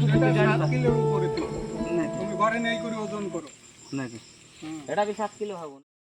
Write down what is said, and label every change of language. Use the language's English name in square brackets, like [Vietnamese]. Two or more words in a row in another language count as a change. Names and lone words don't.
[Odia] ଏଟା ଜାଣି 7 କିଲୋ ଉପରେ ଥିବ। ତୁମେ ଘରେ ନେଇ କରି ଓଜନ କର। ନାଇଁ ଏଟା ବି 7 କିଲୋ ହବ।